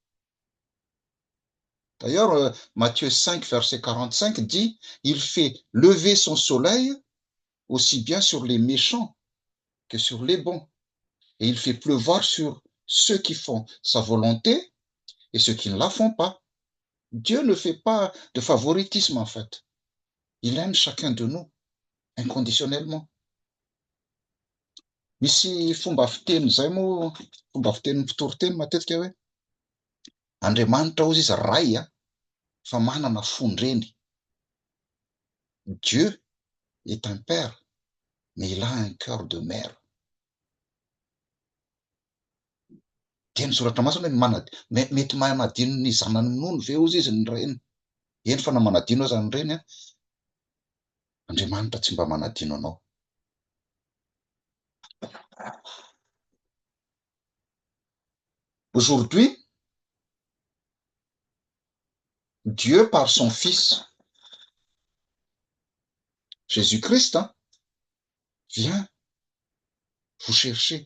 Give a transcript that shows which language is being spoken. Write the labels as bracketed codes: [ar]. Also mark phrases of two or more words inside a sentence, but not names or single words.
[fr] D'ailleurs, Matthieu 5, verset 45 dit, il fait lever son soleil aussi bien sur les méchants que sur les bons. Et il fait pleuvoir sur ceux qui font sa volonté et ceux qui ne la font pas. Dieu ne fait pas de favoritisme, en fait. Il aime chacun de nous inconditionnellement. [mg] Misy fomba fiteny zay moa, fomba fiteny fitoriteny matetika hoe, Andriamanitra hozy izy ray fa manana fondreny. [fr] Dieu est un père, mais il a un cœur de mère. [mg] Teny soratra masina hoe mety manadino ny zanany nono ve ozy izy ny reny. Eny fa na manadino aza ny reny, Andriamanitra tsy mba manadino anao. [fr] Aujourd'hui, Dieu, par son Fils, Jésus-Christ, vient vous chercher.